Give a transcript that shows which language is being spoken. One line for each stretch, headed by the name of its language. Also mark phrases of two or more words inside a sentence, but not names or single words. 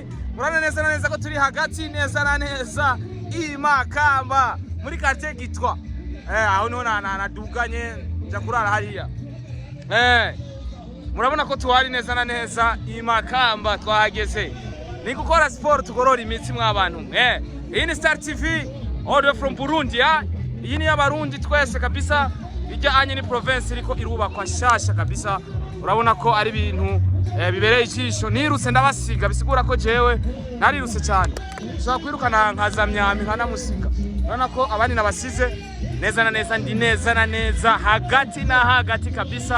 Rundi: Murana neza ko turi hagati neza Makamba muri quartier Gitwa. Aho no naduganye nja kurara hariya. Murabona ko tuwari neza Makamba twahageze. Ni gukora sport tugorora imitsi mw'abantu. Iyi ni Star TV
English: all the way from Burundi.
Rundi: Iyi ni y'abarundi twese kabisa. Ijyanye ni province iriko irubakwa shasha kabisa. Urabona ko ari ibintu bibereye ijisho. Nirutse ndabasiga bisigura ko jewe narirutse cyane. Ushaka kwirukana nkazamyami nkanamusiga. Urabona ko abandi nabasize neza ndi neza hagati kabisa.